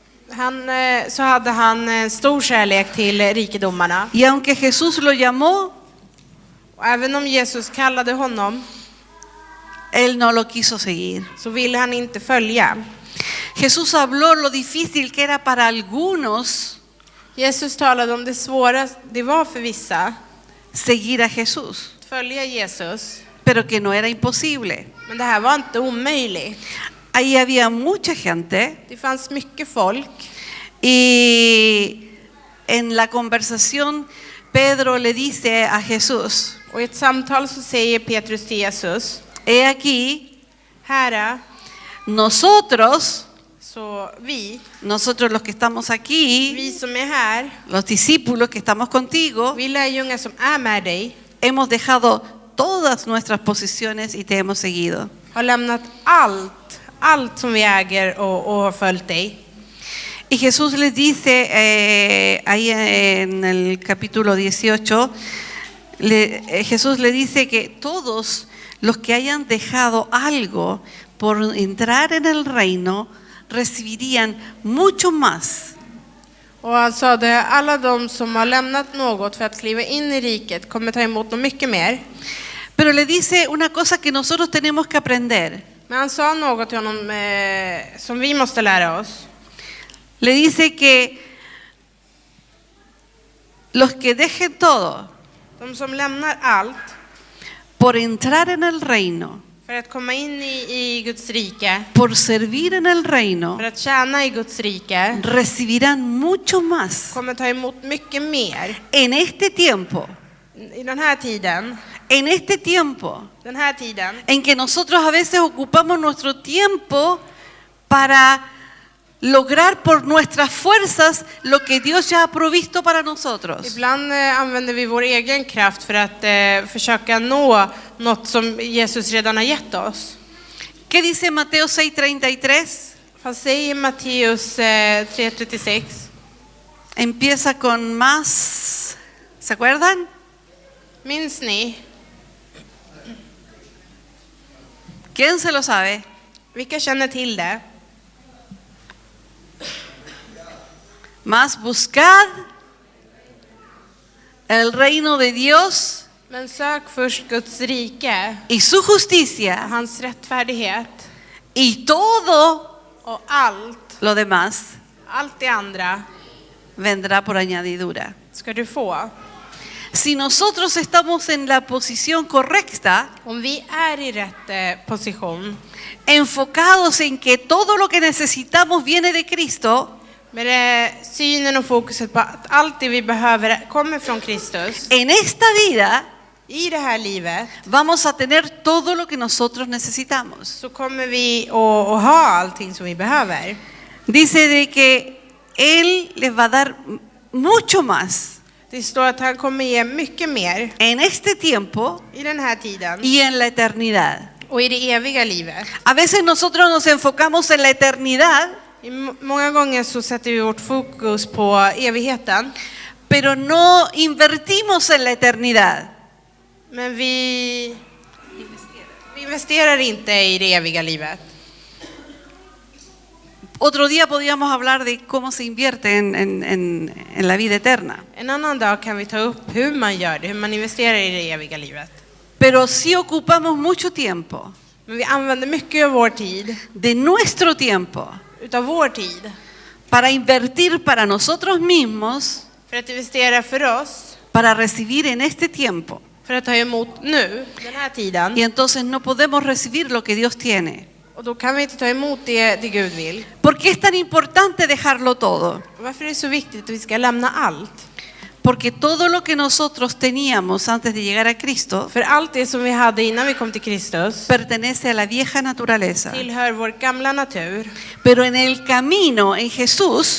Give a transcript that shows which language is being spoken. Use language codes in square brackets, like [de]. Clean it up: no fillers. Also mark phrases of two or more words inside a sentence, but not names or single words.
[sv] Så hade han stor kärlek till rikedomarna. [es] Y aunque Jesús lo llamó, [sv] Och även om Jesus kallade honom [es] él no lo quiso seguir. [sv] så ville han inte följa. [es] Jesús habló lo difícil que era para algunos [sv] Jesus talade om det svåra det var för vissa [es] seguir a Jesús, [sv] att följa Jesus. [es] pero que no era imposible. [sv] Men det här var inte omöjligt. [es] Ahí había mucha gente [sv] Det fanns mycket folk. [es] y en la conversación Pedro le dice a Jesús, [sv] Och i ett samtal så säger Petrus till Jesus: [es] he aquí, [sv] Herre, [es] nosotros los que estamos aquí, [sv] vi som är här, [es] los discípulos que estamos contigo, [sv] vi lärjungar som är med dig, [es] hemos dejado todas nuestras posesiones y te hemos seguido. [sv] har lämnat allt som vi äger och har följt dig. [es] Y Jesús les dice ahí en el capítulo 18, Jesús le dice que todos los que hayan dejado algo por entrar en el reino recibirían mucho más. [sv] Och han sa det, alla de som har lämnat något för att kliva in i riket kommer ta emot något mycket mer. [es] Pero le dice una cosa que nosotros tenemos que aprender. [sv] Men han sa något till honom som vi måste lära oss. [es] Le dice que los que dejen todo [sv] De som lämnar allt [es] por entrar en el reino, [sv] för att komma in i Guds rike, [es] por servir en el reino, [sv] för att tjäna i Guds rike, [es] recibirán mucho más [sv] kommer ta emot mycket mer. [es] en este tiempo. [sv] I den här tiden, [es] En este tiempo en que nosotros a veces ocupamos nuestro tiempo para lograr por nuestras fuerzas lo que Dios ya ha provisto para nosotros. [sv] ibland använder vi vår egen kraft för att försöka nå något som Jesus redan har gett oss. [es] ¿Qué dice Mateo 6:33? [sv] Vad säger Matteus 3:36? [es] Empieza con más, ¿se acuerdan? [sv] Minns ni? [es] ¿Quién se lo sabe? [sv] Vilka känner till det? [es] Más buscad el reino de Dios [sv] Men sök först Guds rike, [es] y su justicia [sv] hans rättfärdighet, [es] y todo [sv] och allt [es] lo demás [sv] det andra [es] vendrá por añadidura. [sv] ska du få. [es] Si nosotros estamos en la posición correcta, [sv] Om vi är i rätt position, [es] enfocados en que todo lo que necesitamos viene de Cristo, [sv] med synen och fokuset på att allt det vi behöver kommer från Kristus, [es] en esta vida [sv] i det här livet, [es] vamos a tener todo lo que nosotros necesitamos. [sv] så kommer vi att ha allting som vi behöver. [es] Dice de que Él les va a dar mucho más [sv] Det står att han kommer ge mycket mer [es] en este tiempo [sv] i den här tiden [es] y en la eternidad. [sv] och i det eviga livet. [es] A veces nosotros nos enfocamos en la eternidad, [sv] Många gånger så sätter vi vårt fokus på evigheten, [es] pero no invertimos en la eternidad. [sv] men vi investerar inte i det eviga livet. [es] Otro día podríamos hablar de cómo se invierte en la vida eterna. [sv] En annan dag kan vi ta upp hur man gör det, hur man investerar i det eviga livet. [es] Pero sí ocupamos mucho tiempo, [sv] Men vi använder mycket av vår tid, [es] de nuestro tiempo, [sv] utav vår tid, [es] para invertir para nosotros mismos, [sv] för att investera för oss, [es] para recibir en este tiempo. [sv] för att ta emot nu, den här tiden. [es] Y entonces no podemos recibir lo que Dios tiene. [sv] Och då kan vi inte ta emot det Gud vill. [es] ¿Por qué es tan importante dejarlo todo? [sv] Varför är det så viktigt att vi ska lämna allt? [es] Porque todo lo que nosotros teníamos antes de llegar a Cristo [sv] För allt det som vi hade innan vi kom till Kristus [es] pertenece a la vieja naturaleza. [sv] tillhör vår gamla natur. [es] Pero en el camino, en Jesús,